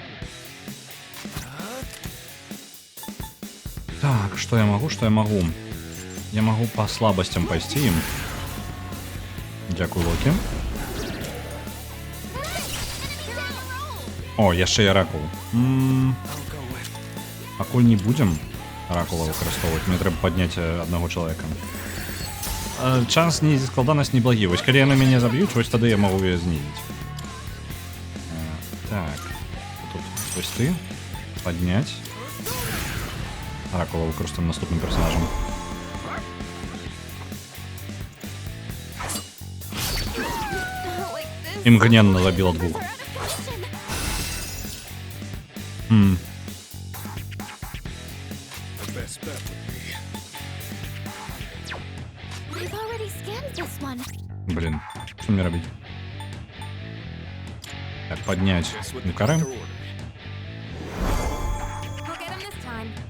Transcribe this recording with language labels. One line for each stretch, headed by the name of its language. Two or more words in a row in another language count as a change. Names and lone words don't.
Belarusian: Так, што я магу, што я магу? Я магу па слабасцям пайсці ім. Дзякуй, Локі. О, яшчэ і ракул.
English: I'll go with.
Belarusian: Пакуль не будзем ракула выкарыстоўваць, мне трэба падняць аднаго чалавека. Час не складанасць неблагі. Вось калі яны мяне заб'юць, вось тады я магу яе знізіць. Так. Тут вось ты. Падняць. Ракула выкарыстаем наступным персонажам.
English: Like this.
Belarusian: Імгненна забіла двух.
English: We're out of position. The best bet would be. I've already scanned this one.
Belarusian: Блін, што мне рабіць? Так, падняць
English: Just what the Юкары. doctor ordered. I'll get him this time.